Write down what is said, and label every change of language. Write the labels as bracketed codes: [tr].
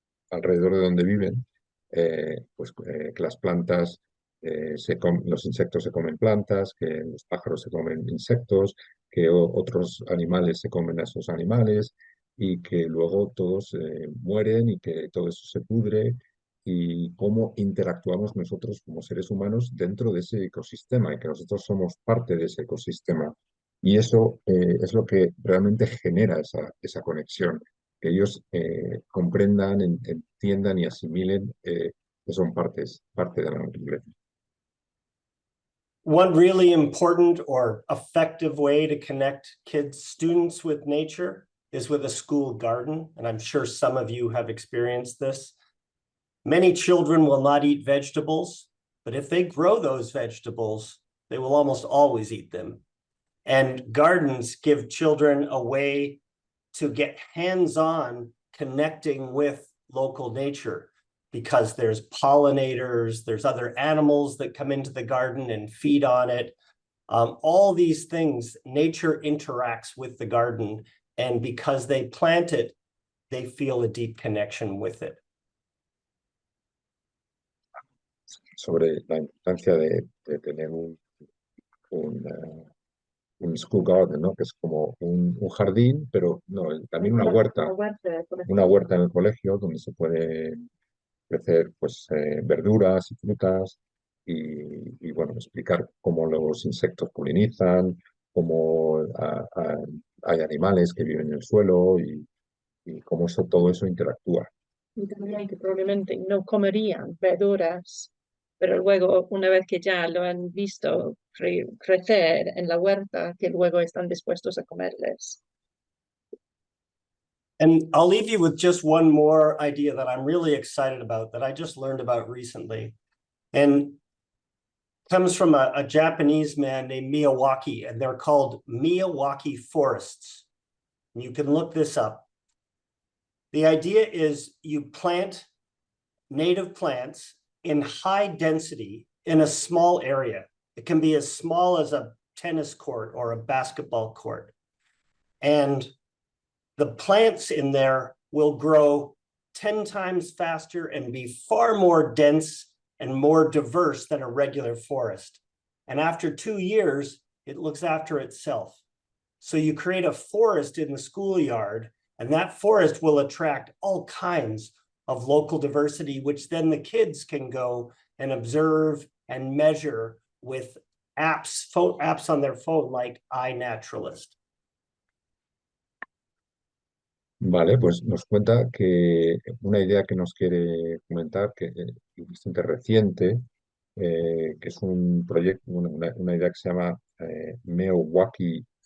[es] Alrededor de donde viven, que las plantas, los insectos se comen plantas, que los pájaros se comen insectos, que otros animales se comen a esos animales, y que luego todos mueren y que todo eso se pudre, y cómo interactuamos nosotros como seres humanos dentro de ese ecosistema, y que nosotros somos parte de ese ecosistema. Y eso es lo que realmente genera esa conexión, que ellos comprendan, entiendan y asimilen que son parte de la naturaleza. [en] One really important or effective way to connect kids, students with nature is with a school garden. And I'm sure some of you have experienced this. Many children will not eat vegetables, but if they grow those vegetables, they will almost always eat them. And gardens give children a way to get hands-on connecting with local nature, because there's pollinators, there's other animals that come into the garden and feed on it. All these things, nature interacts with the garden, and because they plant it, they feel a deep connection with it. [es] Sobre la importancia de tener un [en] school garden, [es] ¿no? Que es como un jardín, pero no, también una huerta en el colegio donde se puede crecer pues, verduras y frutas y, bueno, explicar cómo los insectos polinizan, cómo hay animales que viven en el suelo y cómo todo eso interactúa. Y también que probablemente no comerían verduras, pero luego, una vez que ya lo han visto crecer en la huerta, que luego están dispuestos a comerles. [en] And I'll leave you with just one more idea that I'm really excited about, that I just learned about recently. And comes from a Japanese man named Miyawaki, and they're called Miyawaki forests. And you can look this up. The idea is you plant native plants in high density in a small area. It can be as small as a tennis court or a basketball court. And the plants in there will grow 10 times faster and be far more dense and more diverse than a regular forest. And after 2 years, it looks after itself. So you create a forest in the schoolyard, and that forest will attract all kinds of local diversity, which then the kids can go and observe and measure with apps on their phone like iNaturalist. [es] Vale, pues nos cuenta que una idea que nos quiere comentar, que es bastante reciente, que es un proyecto, una idea que se llama Miyawaki